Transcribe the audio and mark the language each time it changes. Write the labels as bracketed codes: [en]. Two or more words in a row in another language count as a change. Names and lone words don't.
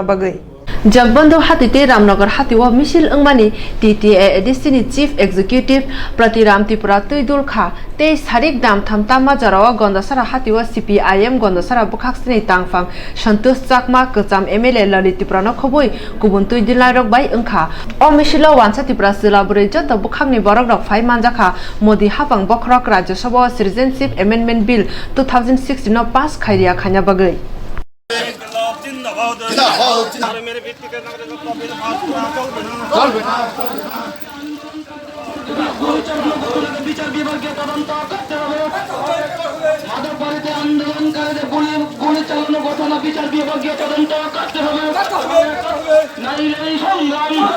[trp] Bagai Jagbondu Hatite Ramnagar Hatiwa Misil Ungmani TTA Edisini Chief Executive Pratiram Tipura Tuidul Kha Te Sarik Dam Tamtama Jarawa Gondosara Hatiwa CPIM Gondosara Bukhaksini Tangfang Shantus Chakma Kacham MLA Lalitipura no Khoboi Kubun Tuidilai Rok Bai Ungkha O Mishilo Wansa Tipura Silaburi Jota Bukhangni Borok Rok Phai Manjaka Modi Hapang Bokrok Rajya Sabha Citizenship Amendment Bill 2016 no pass khairia khanya bagai [bn] বিচার বিভাগীয় তদন্ত করতে হবে মাদকবাড়িতে আন্দোলনকারীদের গুলি চালানো ঘটনা বিচার বিভাগীয় তদন্ত করতে হবে নাইলে সংগ্রাম